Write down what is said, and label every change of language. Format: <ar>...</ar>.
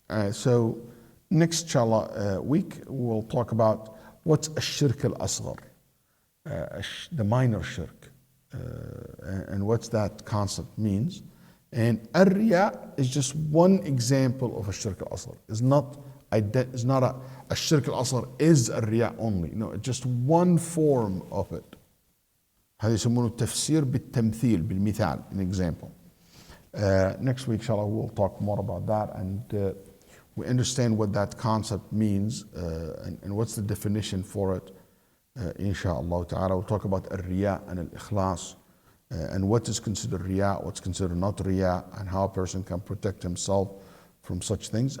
<en>So next inshallah week we'll talk about what's ash-shirk al-asghar, the minor shirk, and what that concept means. And ar-riya is just one example of a shirk al-asghar. It's not a shirk al-asghar is ar-riya only. No, it's just one form of it.</en> <ar>هذا يسمونه التفسير بالتمثيل بالمثال,</ar> <en>an example. Next week inshallah we'll talk more about that, and we understand what that concept means and what's the definition for it. Insha'Allah ta'ala, we'll talk about al-riya and al-ikhlas, and what is considered riya, what's considered not riya, and how a person can protect himself from such things.</en>